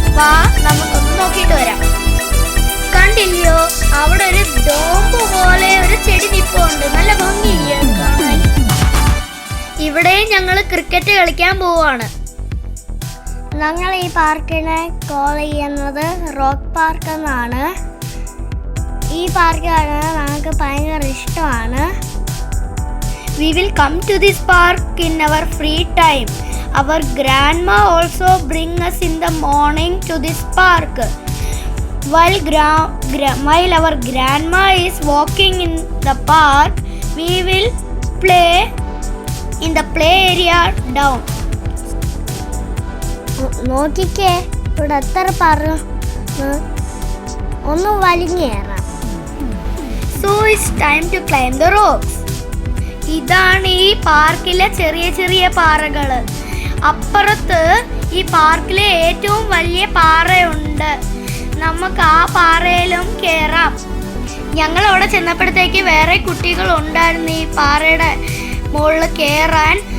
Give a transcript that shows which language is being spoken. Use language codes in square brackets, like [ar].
[ml] വാ നമുക്കൊന്ന് നോക്കിയിട്ട് വരാം. കണ്ടില്ലയോ അവിടെ ഒരു ഡോംബ് പോലെ ഒരു ചെടി നിപ്പുണ്ട്, നല്ല ഭംഗിയില്ലേ കാണാൻ? ഇവിടെ ഞങ്ങൾ ക്രിക്കറ്റ് കളിക്കാൻ പോവാണ്. ഞങ്ങൾ ഈ പാർക്കിനെ കോൾ ചെയ്യുന്നത് റോക്ക് പാർക്ക് എന്നാണ്. ഈ പാർക്ക് കാണാൻ ഞങ്ങൾക്ക് ഭയങ്കര ഇഷ്ടമാണ്. [en] We will come to this park in our free time. Our grandma also bring us in the morning to this park. While our grandma is walking in the park, we will play in the play area down. [ml] നോക്കിക്കേ, ഇവിടെ എത്ര പാറ, ഒന്ന് വലിഞ്ഞേറാം. [en] So it's time to climb the rocks. [ml] ഇതാണ് ഈ പാർക്കിലെ ചെറിയ ചെറിയ പാറകൾ. അപ്പുറത്ത് ഈ പാർക്കിലെ ഏറ്റവും വലിയ പാറയുണ്ട്. നമുക്ക് ആ പാറയിലും കയറാം. ഞങ്ങൾ അവിടെ ചെന്നപ്പോഴത്തേക്ക് വേറെ കുട്ടികൾ ഉണ്ടായിരുന്നു ഈ പാറയുടെ മുകളിൽ കയറാൻ.